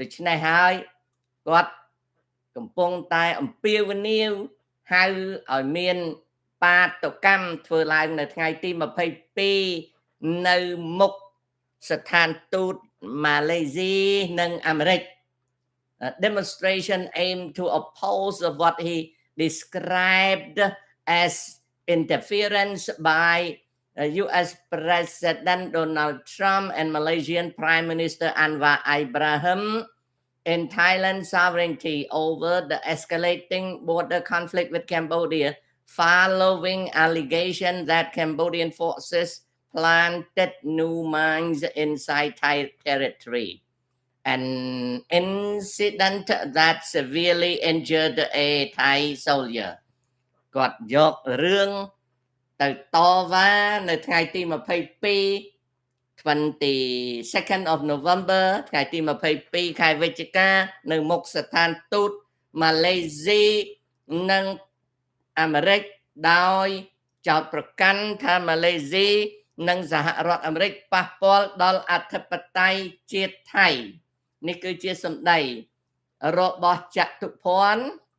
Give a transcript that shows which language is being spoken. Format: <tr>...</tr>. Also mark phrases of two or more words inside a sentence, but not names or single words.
<km>ច្នេះហើយគាត់កំពុងតែអំពាវនាវហៅឲ្យមានបាតុកម្មធ្វើ ឡើងនៅថ្ងៃទី22នៅមុខស្ថានទូតម៉ាឡេស៊ីនិង</km> <en>អាមេរិក demonstration aimed to oppose of what he described as interference by US President Donald Trump and Malaysian Prime Minister Anwar Ibrahim in Thailand's sovereignty over the escalating border conflict with Cambodia following allegations that Cambodian forces planted new mines inside Thai territory. An incident that severely injured a Thai soldier.</en> <km>គាត់យករឿងទៅតវ៉ានៅថ្ងៃទី</km> <en>22nd of November</en> <km>ថ្ងៃទី22ខែវិច្ឆិកានៅមុខស្ថានទូតម៉ាឡេស៊ីនិងអាមេរិកដោយចោទប្រកាន់ថាម៉ាឡេស៊ីនិងសហរដ្ឋអាមេរិកប៉ះពាល់ដល់អធិបតេយ្យជាតិថៃនេះគឺជាសម្ដីរបស់ចតុភ័ណ្ឌ</km>